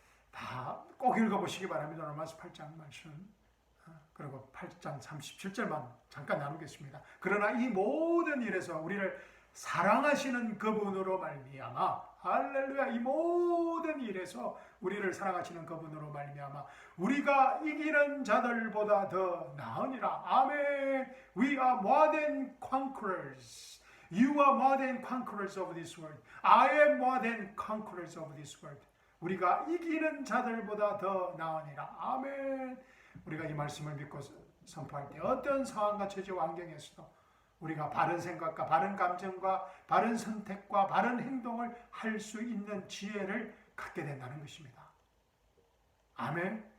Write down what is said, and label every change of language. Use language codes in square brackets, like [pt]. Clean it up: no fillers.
[ko] 다 꼭 읽어보시기 바랍니다. 로마서 8장 말씀. 그리고 8장 37절만 잠깐 나누겠습니다. 그러나 이 모든 일에서 우리를 사랑하시는 그분으로 말미암아, 할렐루야, 이 모든 일에서 우리를 사랑하시는 그분으로 말미암아 우리가 이기는 자들보다 더 나으니라. 아멘. [en] We are more than conquerors. You are more than conquerors of this world. I am more than conquerors of this world. [ko] 우리가 이기는 자들보다 더 나으니라. 아멘. 우리가 이 말씀을 믿고 선포할 때 어떤 상황과 처지와 환경에서도 우리가 바른 생각과 바른 감정과 바른 선택과 바른 행동을 할 수 있는 지혜를 갖게 된다는 것입니다. 아멘.